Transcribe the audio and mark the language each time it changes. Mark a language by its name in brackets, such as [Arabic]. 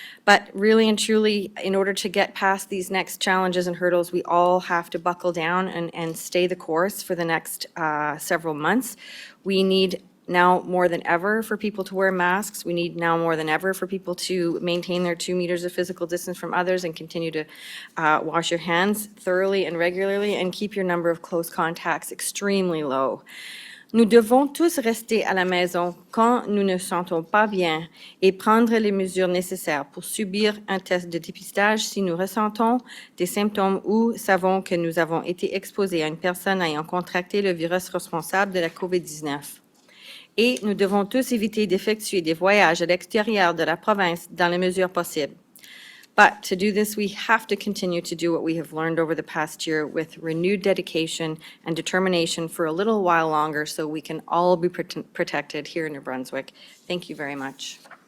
[English] But really and truly, in order to get past these next challenges and hurdles, we all have to buckle down and stay the course for the next several months. We need now more than ever for people to wear masks. We need now more than ever for people to maintain their 2 meters of physical distance from others and continue to wash your hands thoroughly and regularly and keep your number of close contacts extremely low. [French] Nous devons tous rester à la maison quand nous ne sentons pas bien et prendre les mesures nécessaires pour subir un test de dépistage si nous ressentons des symptômes ou savons que nous avons été exposés à une personne ayant contracté le virus responsable de la COVID-19. Et nous devons tous éviter d'effectuer des voyages à l'extérieur de la province dans les mesures possibles. [English] But to do this, we have to continue to do what we have learned over the past year with renewed dedication and determination for a little while longer so we can all be protected here in New Brunswick. Thank you very much.